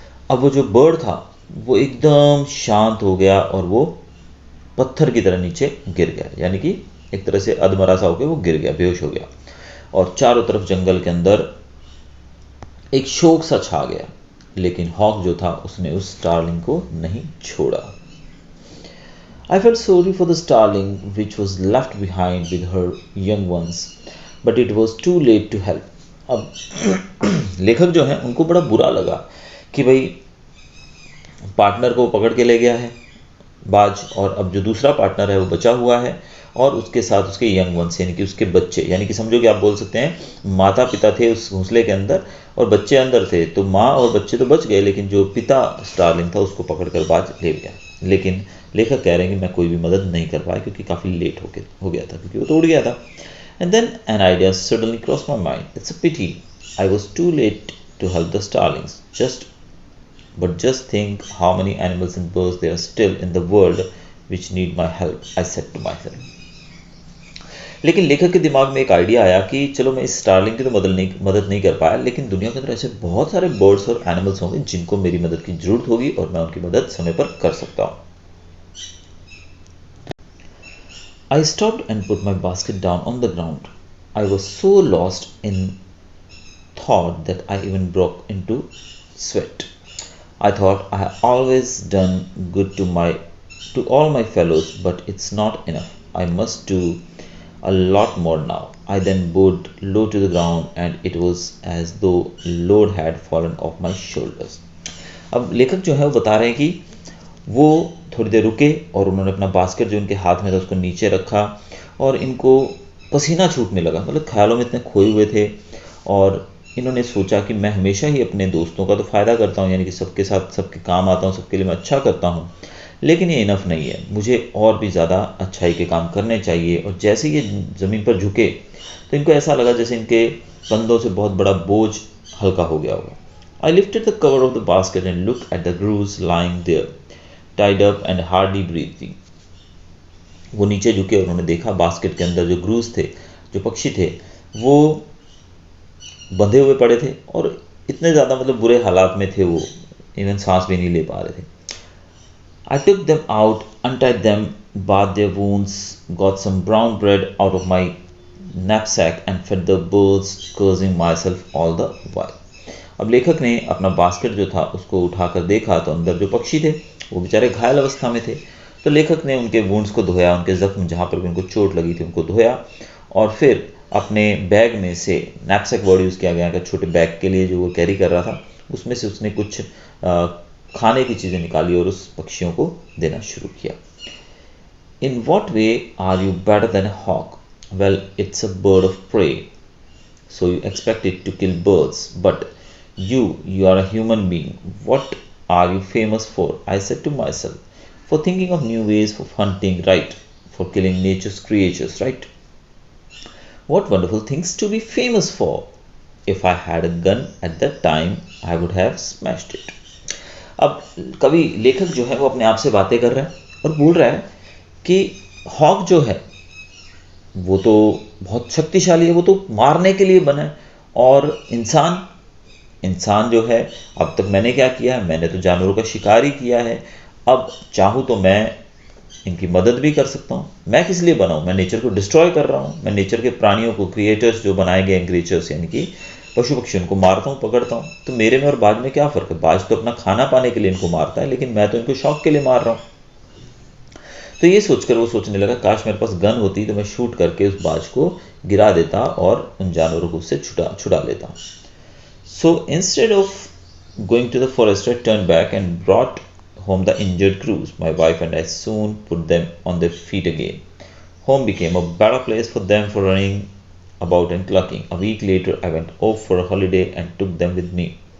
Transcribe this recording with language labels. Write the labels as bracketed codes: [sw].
[hi] अब वो जो बर्ड था वो एकदम शांत हो गया और वो पत्थर की तरह नीचे गिर गया, यानी कि एक तरह से अधमरा सा होकर वो गिर गया, बेहोश हो गया। और चारों तरफ जंगल के अंदर एक शोक सा छा गया, लेकिन हॉक जो था उसने उस स्टारलिंग को नहीं छोड़ा। [en] I felt sorry for the starling which was left behind with her young ones, but it was too late to help. [hi] अब लेखक जो है उनको बड़ा बुरा लगा कि भाई पार्टनर को पकड़ के ले गया है बाज, और अब जो दूसरा पार्टनर है वो बचा हुआ है, और उसके साथ उसके यंग वंस यानी कि उसके बच्चे, यानी कि समझो कि आप बोल सकते हैं माता पिता थे उस घोंसले के अंदर और बच्चे अंदर थे। तो माँ और बच्चे तो बच गए, लेकिन जो पिता स्टारलिंग था उसको पकड़कर बाज ले गया। लेकिन लेखक कह रहे हैं कि मैं कोई भी मदद नहीं कर पाया क्योंकि काफ़ी लेट हो गया था, क्योंकि वो तो उड़ गया था। [en] And then an idea suddenly cross my mind, it's a pity I was too late to help the starlings, just think how many animals and birds there are still in the world which need my help, I said to myself. [hi] लेकिन लेखक के दिमाग में एक idea आया कि चलो मैं इस स्टारलिंग की तो मदद नहीं कर पाया, लेकिन दुनिया के अंदर ऐसे बहुत सारे बर्ड्स और एनिमल्स होंगे जिनको मेरी मदद की जरूरत होगी और मैं उनकी मदद समय पर कर सकता हूँ। [en] I stopped and put my basket down on the ground. I was so lost in thought that I even broke into sweat. I thought I have always done good to all my fellows, but it's not enough. I must do a lot more now. I then bowed low to the ground and it was as though load had fallen off my shoulders. [hi] अब लेखक जो है वो बता रहे हैं कि वो थोड़ी देर रुके और उन्होंने अपना बास्केट जो उनके हाथ में था उसको नीचे रखा और इनको पसीना छूटने लगा, मतलब ख्यालों में इतने खोए हुए थे और इन्होंने सोचा कि मैं हमेशा ही अपने दोस्तों का तो फ़ायदा करता हूँ, यानी कि सबके साथ सबके काम आता हूँ, सबके लिए मैं अच्छा करता हूँ, लेकिन ये इनफ नहीं है, मुझे और भी ज़्यादा अच्छाई के काम करने चाहिए। और जैसे ये ज़मीन पर झुके तो इनको ऐसा लगा जैसे इनके कंधों से बहुत बड़ा बोझ हल्का हो गया होगा। [en] I lifted the cover of the basket and looked at the grooves lying there, tied up and hardly breathing. [hi] वो नीचे झुके और उन्होंने देखा बास्केट के अंदर जो ग्रूज थे, जो पक्षी थे, वो बंधे हुए पड़े थे और इतने ज़्यादा मतलब बुरे हालात में थे, वो इवन सांस भी नहीं ले पा रहे थे। [en] I took them out, untied them, bathed their wounds, got some brown bread out of my knapsack and fed the birds, cursing myself all the while. [hi] अब लेखक ने अपना बास्केट जो था उसको उठाकर देखा तो अंदर जो पक्षी थे वो बेचारे घायल अवस्था में थे। तो लेखक ने उनके वुंड्स को धोया, उनके ज़ख्म जहाँ पर भी उनको चोट लगी थी उनको धोया और फिर अपने बैग में से, नैपसैक वर्ड यूज़ किया गया, छोटे बैग के लिए जो वो कैरी कर रहा था, उसमें से उसने कुछ खाने की चीज़ें निकाली और उस पक्षियों को देना शुरू किया। [en] In what way are you better than a hawk? Well, it's a bird of prey, so you expect it to kill birds, but you are a human being. What are you famous for? I said to myself. For thinking of new ways of hunting, right? For killing nature's creatures, right? What wonderful things to be famous for. If I had a gun at that time, I would have smashed it. [hi] अब कवि लेखक जो है वो अपने आप से बातें कर रहा है और बोल रहा है कि हॉक जो है वो तो बहुत शक्तिशाली है, वो तो मारने के लिए बना है, और इंसान जो है, अब तक मैंने क्या किया है, मैंने तो जानवरों का शिकार ही किया है, अब चाहूँ तो मैं इनकी मदद भी कर सकता हूँ। मैं किस लिए बनाऊँ, मैं नेचर को डिस्ट्रॉय कर रहा हूँ, मैं नेचर के प्राणियों को, क्रिएटर्स जो बनाए गए क्रिएचर्स यानी कि पशु पक्षी, उनको मारता हूँ, पकड़ता हूँ। तो मेरे में और बाज में क्या फ़र्क है? बाज तो अपना खाना पाने के लिए इनको मारता है, लेकिन मैं तो इनको शौक के लिए मार रहा हूँ। तो ये सोचकर वो सोचने लगा, काश मेरे पास गन होती तो मैं शूट करके उस बाज को गिरा देता और उन जानवरों को उससे छुड़ा लेता। [en] So instead of going to the forest, I turned back and brought home the injured crews. My wife and I soon put them on their feet again. Home became a better place for them for running about and clucking. A week later, I went off for a holiday and took them with me.